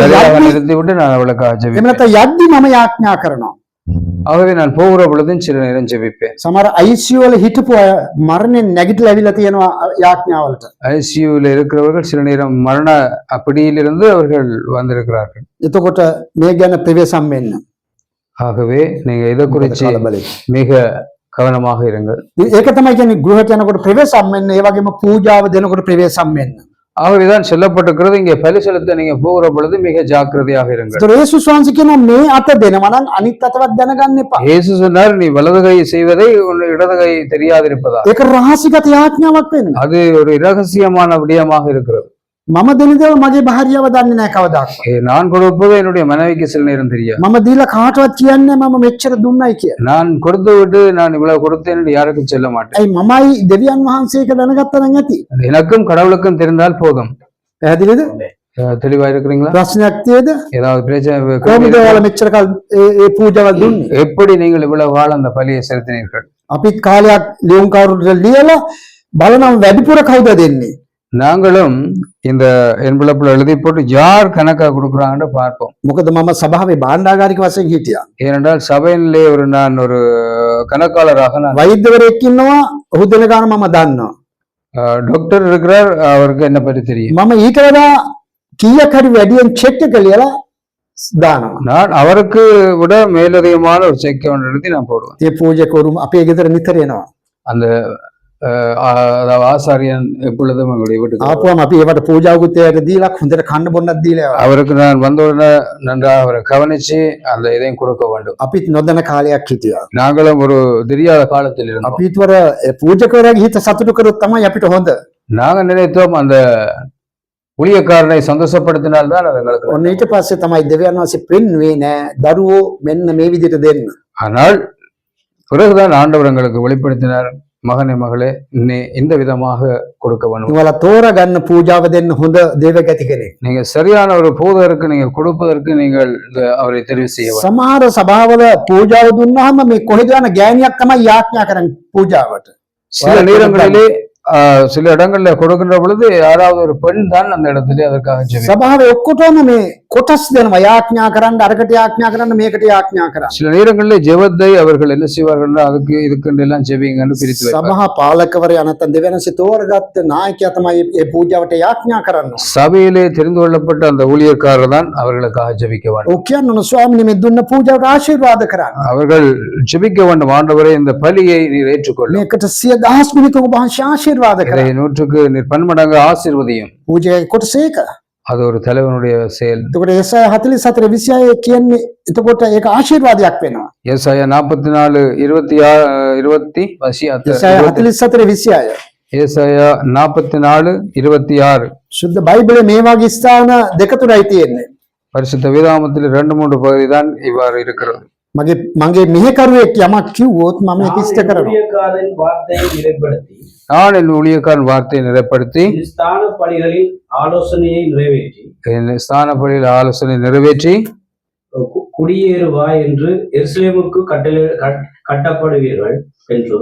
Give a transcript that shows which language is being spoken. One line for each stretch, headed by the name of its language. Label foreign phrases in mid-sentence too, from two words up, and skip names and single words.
Tamil: சரியாக
Sinhala: යද්දි
Tamil: நிறுத்தி விட்டு நான் அவளுக்காக
Sinhala: එහෙම
Tamil: ஜெபிப்பேன்.
Sinhala: නැත්නම් යද්දි මම යාඥා කරනවා.
Tamil: ஆகவே நான் போகிற பொழுதும் சில நேரம் ஜெபிப்பேன்.
Sinhala: සමහර ICU වල හිටපු අය මරණයෙන් නැගිටලා ඇවිල්ලා තියෙනවා යාඥාවලට.
Tamil: ஐசியூல இருக்கிறவர்கள் சில நேரம் மரண அப்படியிலிருந்து அவர்கள் வந்திருக்கிறார்கள்.
Sinhala: එතකොට මේ ගැන ප්‍රවේශම් වෙන්න.
Tamil: ஆகவே நீங்க இதை குறித்து
Sinhala: කලබලෙ.
Tamil: மிக கவனமாக இருங்கள்.
Sinhala: ඒක තමයි කියන්නේ ගෘහයට යනකොට ප්‍රවේශම් වෙන්න. ඒ වගේම පූජාව දෙනකොට ප්‍රවේශම් වෙන්න.
Tamil: ஆகவேதான் சொல்லப்பட்டிருக்கிறது, இங்கே பலி செலுத்த நீங்க போகிற பொழுது மிக ஜாக்கிரதையாக இருங்கள்.
Sinhala: ඒතර යේසුස් වහන්සේ කියනවා මේ අත දෙනවා නම් අනිත් අතවත් දැනගන්න එපා.
Tamil: இயேசு சொன்னார், நீ வலது கை செய்வதை உன் இடது கை தெரியாதிருப்பதா.
Sinhala: ඒක රහසිගත යාඥාවක් වෙන්න.
Tamil: அது ஒரு இரகசியமான விடயமாக இருக்கிறது.
Sinhala: මම දෙන දේවල් මගේ භාර්යාව දන්නේ නැහැ කවදාවත්.
Tamil: நான் கொடுப்பது என்னுடைய மனைவிக்கு சில நேரம் தெரியாது.
Sinhala: මම දීලා කාටවත් කියන්නේ මම මෙච්චර දුන්නයි කියලා.
Tamil: நான் கொடுத்து விட்டு நான் இவ்வளவு கொடுத்தேன் என்று யாருக்கும் சொல்ல மாட்டேன்.
Sinhala: ඇයි මමයි දෙවියන් වහන්සේ එක දැනගත්තා නම් ඇති.
Tamil: எனக்கும் கடவுளுக்கும் தெரிந்தால் போதும்.
Sinhala: පැහැදිලිද?
Tamil: தெளிவா இருக்கிறீங்களா?
Sinhala: ප්‍රශ්නයක් තියද?
Tamil: ஏதாவது பிரச்சனை
Sinhala: කොහොමද ඔයාලා මෙච්චර කල් ඒ පූජාවල් දුන්නේ?
Tamil: எப்படி நீங்கள் இவ்வளவு காலம் அந்த பலியை செலுத்தினீர்கள்?
Sinhala: අපිත් කාලයක් ලියුම් කවුරුට ලියලා බලනම් වැඩිපුර කවුද දෙන්නේ?
Tamil: நாங்களும் இந்த என்பிளப்புல எழுதி போட்டு யார் கணக்கா கொடுக்குறாங்கன்னு பார்ப்போம்.
Sinhala: මොකද මම සභාවේ භාණ්ඩාගාරික වශයෙන් හිටියා.
Tamil: ஏனென்றால் சபையிலே நான் ஒரு கணக்காளராக நான்
Sinhala: වෛද්‍යවරයෙක් ඉන්නවා, ඔහු දෙන ගාන මම දන්නවා.
Tamil: டாக்டர் இருக்கிறார், அவருக்கு என்ன பற்றி தெரியும்.
Sinhala: මම ඊට වඩා කීයක් හරි වැඩියෙන් චෙක් එක ලියලා දානවා.
Tamil: நான் அவருக்கு விட மேலதிகமான ஒரு செக் ஒன்று எழுதி நான் போடுவேன்.
Sinhala: ඒ පූජකවරු අපේ ගෙදර නිතර එනවා.
Tamil: அந்த அதாவது ஆசாரியன் எப்பொழுதும் எங்களுடைய வீட்டுக்கு
Sinhala: ආපුවම අපි ඒවට පූජාවකුත් ඒකට දීලා හොඳට කන්න බොන්නත් දීලා යනවා.
Tamil: அவருக்கு நான் வந்தவுடனே நன்றாக அவரை கவனிச்சு அந்த இதையும் கொடுக்க வேண்டும்.
Sinhala: අපිත් නොදැන කාලයක් හිටියා.
Tamil: நாங்களும் ஒரு தெரியாத காலத்தில் இருந்தோம்.
Sinhala: අපි ඊටවර පූජකවරයාගේ හිත සතුටු කරොත් තමයි අපිට හොඳ.
Tamil: நாங்க நினைத்தோம் அந்த ஊழியக்காரனை சந்தோஷப்படுத்தினால்தான் அது எங்களுக்கு.
Sinhala: ඔන්න ඊට පස්සේ තමයි දෙවියන් වහන්සේ පෙන්වුවේ නෑ දරුවෝ මෙන්න මේ විදිහට දෙන්න.
Tamil: ஆனால் பிறகுதான் ஆண்டவர் எங்களுக்கு வெளிப்படுத்தினார், மகனே மகளே நீ இந்த விதமாக கொடுக்க வேண்டும்.
Sinhala: ඔයාලා තෝරගන්න පූජාව දෙන්න හොඳ දේවගති කෙනෙක්.
Tamil: நீங்க சரியான ஒரு பூதருக்கு நீங்க கொடுப்பதற்கு நீங்கள் அவரை தெரிவு செய்ய வேண்டும்.
Sinhala: සමහර සභාවල පූජාව දුන්නාම මේ කොහෙද යන ගෑණියක් තමයි යාඥා කරන්නේ පූජාවට.
Tamil: சில நேரங்களிலே சில இடங்கள்ல கொடுக்கின்ற பொழுது யாராவது ஒரு பெண் தான் அந்த இடத்துல அதற்காக ஜெபிப்பார்.
Sinhala: සභාවේ ඔක්කොටම මේ කොටස් දෙනවා යාඥා කරන්න, අරකට යාඥා කරන්න, මේකට යාඥා කරන්න.
Tamil: சில நேரங்களில் ஜெபத்தை அவர்கள் என்ன செய்வார்கள், அதுக்கு இதுக்கு எல்லாம் ஜெபிங்கன்னு பிரித்து வைப்பார்.
Sinhala: සභා පාලකවරයා නැත්නම් දෙවියන්සේ තෝරගත්ත නායකයා තමයි මේ පූජාවට යාඥා කරන්න.
Tamil: சபையிலே தெரிந்து கொள்ளப்பட்ட அந்த ஊழியக்காரர் தான் அவர்களுக்காக ஜெபிக்க வேண்டும்.
Sinhala: ඔක් කියන්න ස්වාමීනි මේ දුන්න පූජාවට ආශිර්වාද කරන්න.
Tamil: அவர்கள் ஜெபிக்க வேண்டும், ஆண்டவரே இந்த பலியை நீர் ஏற்றுக்கொள்ள,
Sinhala: මේකට 100,000 මිනිත්තු ඔබ වහන්සේ ආශිර්වාද
Tamil: இதை
Sinhala: කරන්න.
Tamil: 100க்கு நீர் பன்மடங்கு ஆசீர்வதியும்.
Sinhala: පූජාවේ කොටස ඒක.
Tamil: அது ஒரு தலைவனுடைய செயல்.
Sinhala: එතකොට ඒසය 44:26 කියන්නේ එතකොට ඒක ආශිර්වාදයක් වෙනවා.
Tamil: ஏசாயா 44 26
Sinhala: ඒසය 44:26
Tamil: ஏசாயா 44 26
Sinhala: සුද්ධ බයිබලයේ මේ වගේ ස්ථාන දෙක තුනයි තියෙන්නේ.
Tamil: பரிசுத்த வேதாகமத்தில் 2-3 பகுதி தான் இவ்வாறு இருக்கிறது.
Sinhala: මගේ මෙහෙකරුවෙක් යමක් කිව්වොත් මම ඒක ඉෂ්ට කරනවා.
Tamil: ஊழியக்காரன் வார்த்தையை நிறைப்படுத்தி நான் என் ஊழியக்காரன் வார்த்தையை நிறைப்படுத்தி ஸ்தான பணிகளில் ஆலோசனையை நிறைவேற்றி என் ஸ்தானப்படியில் ஆலோசனை நிறைவேற்றி குடியேறுவாய் என்று எருசலேமுக்கு கட்டப்படுவீர்கள் என்றும்